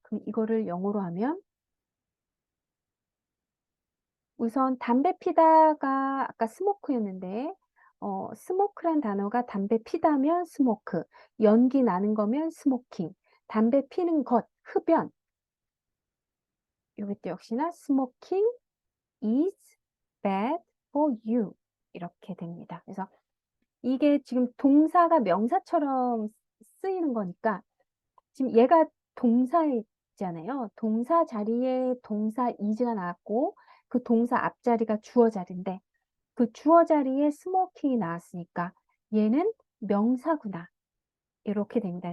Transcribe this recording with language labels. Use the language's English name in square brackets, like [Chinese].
[Korean] 그럼 이거를 영어로 하면 우선 담배 피다가 아까 스모크였는데 스모크란 단어가 담배 피다면 스모크, 연기 나는 거면 스모킹, 담배 피는 것, 흡연. 이것도 역시나 [English] smoking is bad for you [Korean] 이렇게 됩니다. 그래서 이게 지금 동사가 명사처럼 쓰이는 거니까 지금 얘가 동사잖아요. 동사 자리에 동사 is가 나왔고 그 동사 앞자리가 주어 자리인데 그 주어 자리에 스모킹이 나왔으니까 얘는 명사구나. 이렇게 됩니다.